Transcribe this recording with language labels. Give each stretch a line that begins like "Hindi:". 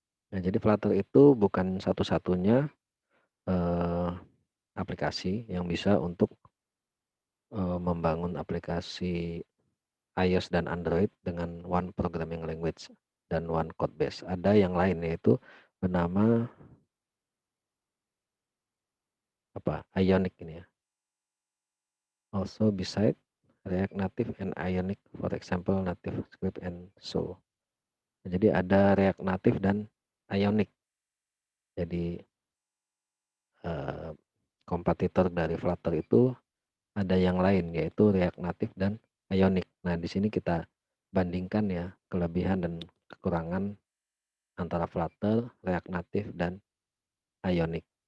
Indonesian: Nah, jadi Flutter itu bukan satu-satunya, eee, aplikasi yang bisa untuk, membangun aplikasi iOS dan Android dengan
English: one programming language
Indonesian: dan
English: one code base.
Indonesian: Ada yang lain yaitu bernama apa, Ionic ini ya.
English: Also beside React Native and Ionic, for example native script and so.
Indonesian: Jadi ada React Native dan Ionic. Jadi, eee, kompetitor dari Flutter itu ada yang lain yaitu React Native dan Ionic. Nah, di sini kita bandingkan ya kelebihan dan kekurangan antara Flutter, React Native dan Ionic.